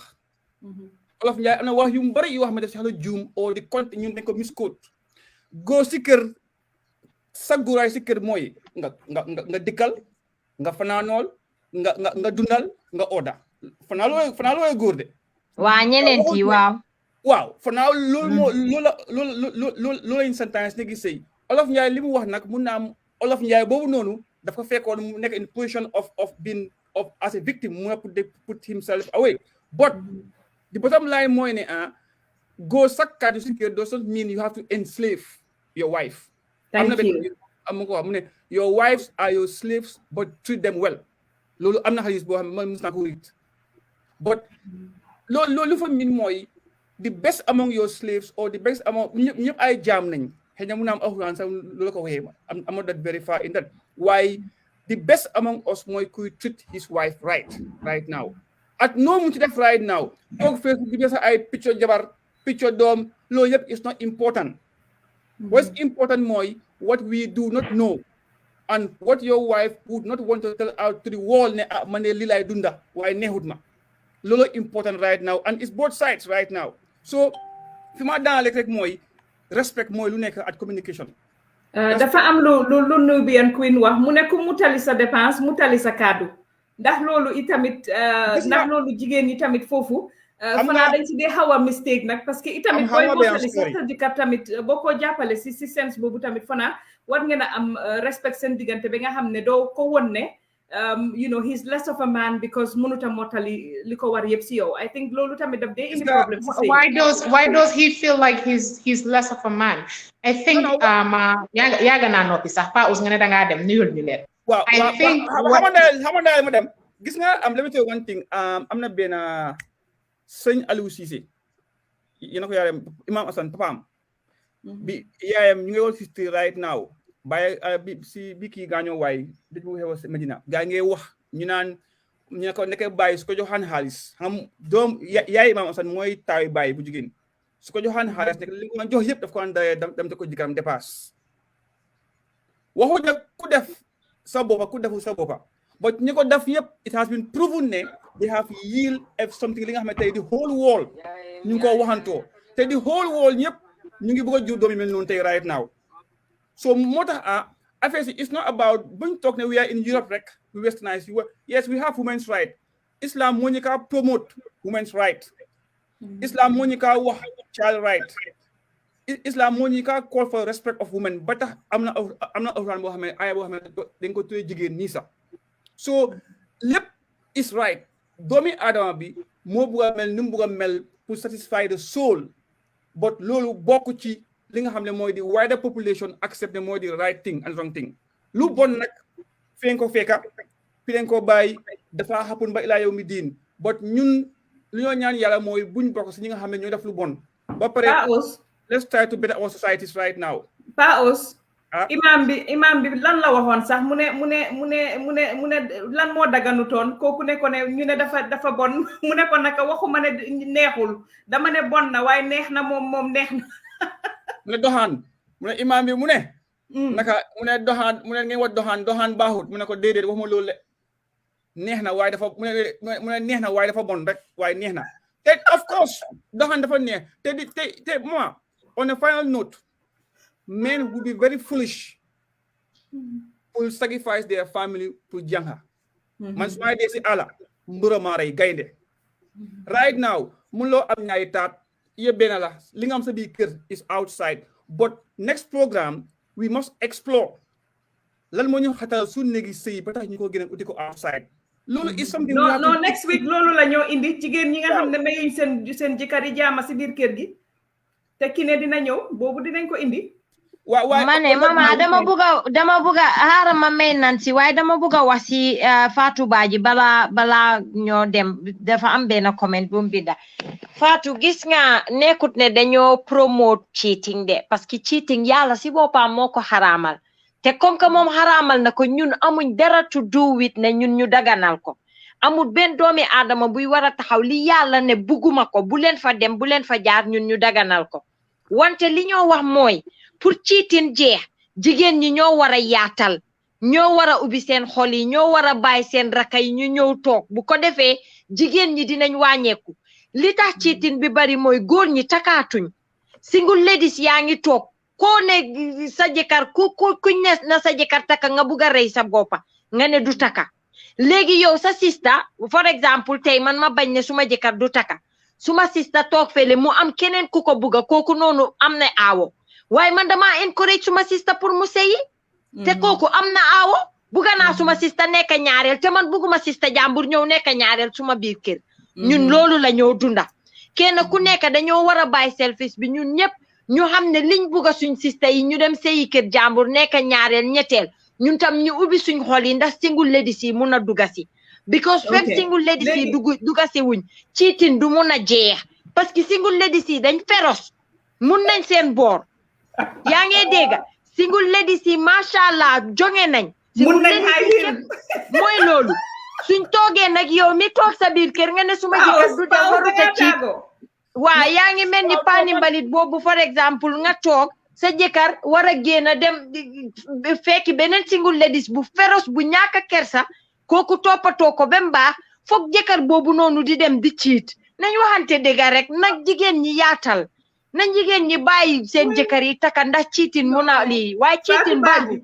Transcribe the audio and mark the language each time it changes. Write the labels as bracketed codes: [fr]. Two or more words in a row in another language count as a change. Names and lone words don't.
[wo] Olof Njaay am na wax yu mu bari yoo xam ne daf si xala juum oo di compte ñun dañ ko misquote góor si kër sa góoraay si kër mooy nga dikkal nga fanaanool nga dundal nga oda fanaa looy góor de waa ñeneenti waaw fanaa loolu moo loolu lañ santaane si nekk sëy Olof Njaay li mu wax nag mun naa am Olof Njaay boobu noonu dafa fekkoon mu nekk [en] in position of being as a victim [wo] mu [en] put himself away but the bottom line [wo] mooy ne go sakkaat yu si kër [en] doesn't mean you have to enslave your wife. Thank you. Your wives are your slaves, but treat them well. [wo] loolu am na xaalis boo xam ne man mos naa ko read but loolu fa min mooy [en] the best among your slaves or the best among [wo] ñëpp ay jaam nañ xëy na mun naa am alxuraan sax loolu ko waxee [en] am not that very far in that waaye the best among us [wo] mooy kuy [en] treat his wife right now [wo] at no mu ci def [en] right now [wo] toog Facebook bi sax ay picture jabar picture doom loolu yëpp [en] is not important what's important [wo] mooy [en] what we do not know and what your wife would not want to tell out to the world [wo] ne man de lii lay dunda waaye neexut ma loolu important [en] right now and it's both sides right now [wo] so fi ma daanale rek mooy respect mooy lu nekk [en] at communication [wo] dafa am lu Nubian Queen wax mu ne ku mu tali sa dépense mu tali sa kaddu ndax loolu itamit ndax loolu jigéen ñi tamit foofu fanaa dañ si dee xaw a mistake nag [fr] parce que [wo] itamit booy mottali sa jëkkër tamit boo ko jàppale si sens boobu tamit fanaa war ngeen a am respect seen diggante ba nga xam ne doo ko won ne [en] you know he's less of a man [wo] because mënuta mottali li ko war yëpp si yow [en] I think [wo] loolu tamit daf dee indi problème si [en] why does he feel like he's less of a man I think [wo] yaaga naa noppi sax pa us nga ne dangaa dem nuyul ñu leen waaw [en] I think [wo] xamandaay ma dem gis nga [en] let me tell you one thing [wo] am na benn sëñ Aliou Cissé yéena ko yaayam Imam Assane papaam bi yaayam ñu ngi woon sister [en] right now [wo] bàyyi bi kii gaañoo waay dëj bu xew Medina gaa ngi wax ñu ne ko nekk bàyyi su ko joxaan xaalis xam doom yaay Imam Assane mooy taawi bàyyi bu jigéen su ko joxaan xaalis nekk li nga jox yëpp daf ko dem te ko jikaram dépasse waxu nag ku def sa boppa ku defu sa boppa but ñi ko def yëpp [en] it has been proven [wo] ne [en] they have yield something [wo] li nga xam ne tey [en] the whole world [wo] ñu ngi ko waxantoo te [en] the whole world [wo] ñëpp ñu ngi bëgg a jur doom yi mel noonu [en] tey right now so [wo] moo tax affaire si [en] it's not about [wo] buñ toog ne [en] we are in Europe rek we westernize yes we have women's right [wo] Islam moo ñu kaa [en] promote women's right [wo] Islam moo ñu kaa wax child right Islam moo ñu kaa call for respect of women ba tax am na alxuraan boo xam ne aaya boo xam ne dañ ko tuddee jigéen nii sax so lépp [en] is right [wo] doomi aadama bi moo bugg a mel ni mu bugg a mel pour [en] satisfy the soul [wo] but loolu bokk ci li nga xam ne mooy di [en] wider population accept [wo] ne mooy di [en] right thing and wrong thing [wo] lu bon nag feen ko fekka fi leen ko bàyyi dafa happen ba ilaa yow mi diin but ñun li ñoo ñaan yàlla mooy buñ bokk si ñi nga xam ne ñooy def lu bon ba pare [en] let's try to better our societies right now [wo] imam bi lan la waxoon sax mu ne lan moo daganutoon kooku ne ko ne ñu ne dafa bon mu ne ko naka waxuma ne neexul dama ne bon na waaye neex na moom neex na mu ne doxaan mu ne imam bi mu ne naka mu ne doxaan mu ne ngeen wax doxaan baaxut mu ne ko déedéet waxuma loolu le neex na waaye dafa mu ne neex na waaye dafa bon rek waaye neex na te [en] of course [wo] doxaan dafa neex te moi [en] on a final note men would be very foolish to sacrifice their family [wo] to jangha man su may dee si ala mbura maa rey gaynde [en] right now [wo] mun loo am ñaari taat yëbbee la li nga am sa biir kër [en] is outside but next program we must explore [wo] lan moo ñu xatal su néegi sëy ba tax ñu ko gën a uti ko outside loolu [en] is something [wo] non [en] next week [wo] loolu la ñoo indi jigéen ñi nga xam ne mayuñ seen jëkkër yi jaama si biir kër gi te ki ne dina ñëw boobu dinañ ko indi mane mama dama buga xaaral ma may Nancy waaye dama buga wax si Fatou Badji bala ñoo dem dafa am benn comment bu mu binda Fatou gis nga nekkut ne dañoo promote cheating de [fr] parce que [wo] cheating yàlla si boppam moo ko xaraamal te comme que moom xaraamal na ko ñun amuñ dara [en] to do with [wo] ne ñun ñu daganal ko amul benn doomi aadama buy war a taxaw li yàlla ne bugguma ko bu leen fa dem bu leen fa jaar ñun ñu daganal ko wante li ñoo wax mooy pour cheating jeex jigéen ñi ñoo war a yaatal ñoo war a ubbi seen xol yi ñoo war a bàyyi seen raka yi ñu ñëw toog bu ko defee jigéen ñi dinañ wàññeeku li tax cheating bi bari mooy góor ñi takaatuñ [en] single ladies [wo] yaa ngi toog koo ne sa jëkkër kuñ ne na sa jëkkër taka nga bugg a rey sa boppa nga ne du taka léegi yow sa sista for exemple tey man ma bañ ne suma jëkkër du taka suma sista toog fele mu am keneen ku ko bugga kooku noonu am na aawo waaye man dama encourage suma sista pour mu sëyi te kooku am na aawo bugga naa suma sista nekk ñaareel te man bugguma sista jàmbur ñëw nekk ñaareel suma biir kër ñun loolu la ñoo dunda kenn ku nekk dañoo war a bàyyi selfish bi ñun ñëpp ñu xam ne liñ bugga suñ sista yi ñu dem sëyi kër jàmbur nekk ñaareel ñetteel ñun tam ñu ubbi suñ xol yi ndax [en] single ladies [wo] yi mun a dugga si because fekk [en] single ladies [wo] yi duga si wuñ cheating du mun a jeex [fr] parce que [en] single ladies [wo] yi dañ féroce mun nañ seen boor yaa ngi dégg [en] single ladies [wo] yi macha allah jonge nañ mun nañ ay mooy loolu suñ toogee nag yow mi toog sa biir kër nga ne suma jëkkër du dem warut a cheat waa yaa ngi mel ni paani mbalit boobu for exemple nga toog sa jëkkër war a génn dem fekki beneen [en] single ladies [wo] bu féroce bu ñàkk a kersa kooku toppatoo ko ba mu baax foog jëkkër boobu noonu di dem di cheat nañ waxante dëgg rek nag jigéen ñi yaatal nañ jigéen ñi bàyyi seen jëkkër yi taka ndax cheating mun a lii waaye cheating baaxul